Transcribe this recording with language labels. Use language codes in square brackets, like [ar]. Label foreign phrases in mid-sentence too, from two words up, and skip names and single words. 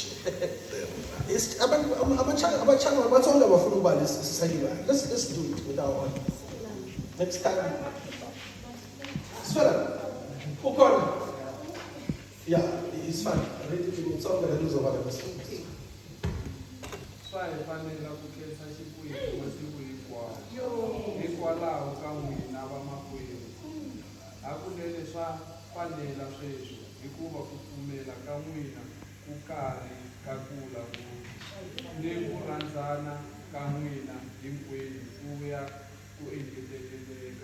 [en] Let's do it with our own. Next time. Yeah, it's fine. Read it in its own language of other person. [ts] Swa hi fanela ku khensa Xikwembu masiku hinkwawo hikwalaho ka n'wina vamakwerhu. Hakunene swa fanela sweswo hikuva ku pfumela ka n'wina ku karhi ka kula ni ku rhandzana ka n'wina hinkwenu ku ya ku engeteleleka.